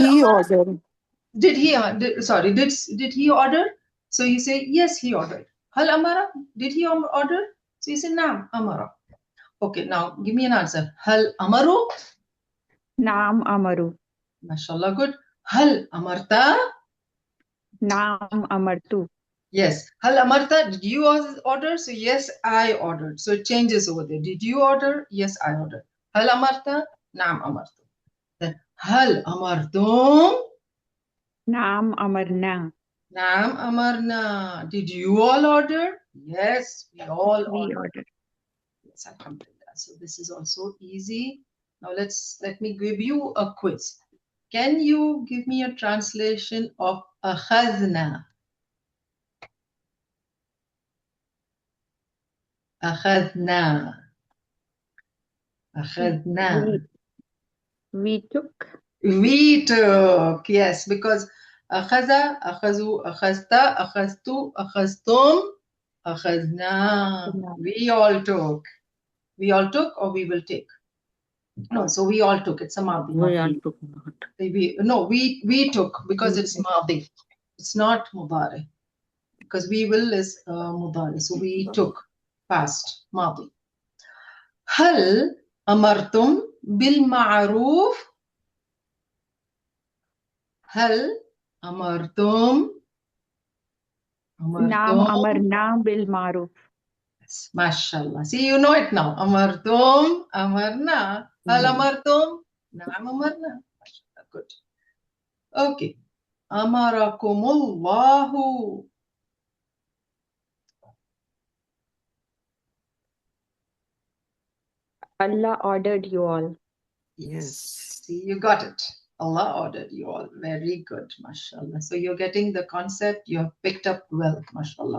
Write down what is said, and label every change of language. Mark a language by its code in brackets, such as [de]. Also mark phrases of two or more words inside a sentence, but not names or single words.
[en] he [ar] Amara, [en] order? did he, did he order? So you say, yes, he ordered. [ar] هل أمر, [en] did he order? So you say, [ar] نعم أمر. [en] Okay, now give me an answer. [ar] هل أمروا? نعم أمروا. [en] MashaAllah, good. [ar] هل أمرتَ? نعم أمرتُ. Yes. هل أمرتَ, [en] did you order? So yes, I ordered. So it changes over there. Did you order? Yes, I ordered. [ar] هل أمرتَ؟ نعم أمرتُ. Then هل أمرتم? نعم أمرنا. نعم أمرنا. [en] Did you all order? Yes, we all We ordered. ordered. Yes, alhamdulillah. So this is also easy. Now let me give you a quiz. Can you give me a translation of akhadna? [ar] Akhadna. Akhadna. [en] We took. We took, yes, because [ar] أخذ، أخذوا، أخذتَ، أخذتُ، أخذتم، أخذنا. [en] We all took. We all took or we will take? No, so we all took. It's a madi. We all took not. We took because it's madi. It's not mudari. Because we will is mudari. So we took past madi. [ar] هل أمرتم بالمعروف؟ هل أمرتم نعم أمرتم أمرنا بالمعروف. ما شاء الله. [en] See, you know it now. [ar] أمرتم أمرنا. هل أمرتم؟ نعم أمرنا. ما شاء الله. Good. Okay. أمركم الله. [en] Allah ordered you all. Yes. See, you got it. Allah ordered you all. Very good, mashallah. So you're getting the concept. You have picked up well, mashallah.